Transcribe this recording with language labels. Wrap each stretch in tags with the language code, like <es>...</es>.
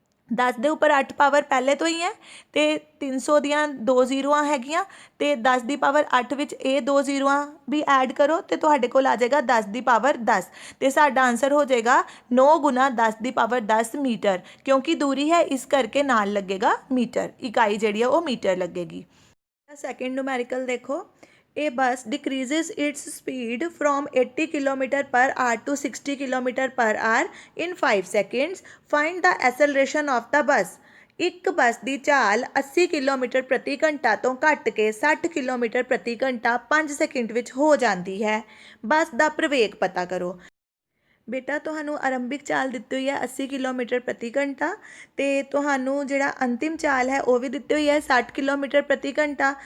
<pa>10 ਦੇ ਉੱਪਰ 8 ਪਾਵਰ ਪਹਿਲੇ ਤੋਂ ਹੀ ਹੈ ਅਤੇ 300 ਦੀਆਂ 2 ਜ਼ੀਰੋਆਂ ਹੈਗੀਆਂ ਅਤੇ 10 ਦੀ ਪਾਵਰ 8 ਵਿੱਚ ਇਹ 2 ਜ਼ੀਰੋਆਂ ਵੀ ਐਡ ਕਰੋ ਅਤੇ ਤੁਹਾਡੇ ਕੋਲ ਆ ਜਾਏਗਾ 10 ਦੀ ਪਾਵਰ 10 ਅਤੇ ਸਾਡਾ ਆਨਸਰ ਹੋ ਜਾਏਗਾ 9 ਗੁਣਾ 10 ਦੀ ਪਾਵਰ 10 ਮੀਟਰ। ਕਿਉਂਕਿ ਦੂਰੀ ਹੈ ਇਸ ਕਰਕੇ ਨਾਲ ਲੱਗੇਗਾ ਮੀਟਰ, ਇਕਾਈ ਜਿਹੜੀ ਹੈ ਉਹ ਮੀਟਰ ਲੱਗੇਗੀ। ਸੈਕਿੰਡ ਨੂਮੈਰੀਕਲ ਦੇਖੋ,</pa> <en>A bus decreases its speed from 80 km per hour to 60 km per hour in 5 seconds. Find the acceleration of the bus.</en> <pa>ਇੱਕ ਬੱਸ ਦੀ ਚਾਲ 80 ਕਿਲੋਮੀਟਰ ਪ੍ਰਤੀ ਘੰਟਾ ਤੋਂ ਘੱਟ ਕੇ 60 ਕਿਲੋਮੀਟਰ ਪ੍ਰਤੀ ਘੰਟਾ 5 ਸੈਕਿੰਡ ਵਿੱਚ ਹੋ ਜਾਂਦੀ ਹੈ। ਬੱਸ ਦਾ ਪ੍ਰਵੇਗ ਪਤਾ ਕਰੋ। ਬੇਟਾ ਤੁਹਾਨੂੰ ਆਰੰਭਿਕ ਚਾਲ ਦਿੱਤੀ ਹੋਈ ਹੈ 80 ਕਿਲੋਮੀਟਰ ਪ੍ਰਤੀ ਘੰਟਾ ਅਤੇ ਤੁਹਾਨੂੰ ਜਿਹੜਾ ਅੰਤਿਮ ਚਾਲ ਹੈ ਉਹ ਵੀ ਦਿੱਤੀ ਹੋਈ ਹੈ 60 ਕਿਲੋਮੀਟਰ ਪ੍ਰਤੀ ਘੰਟਾ।</pa>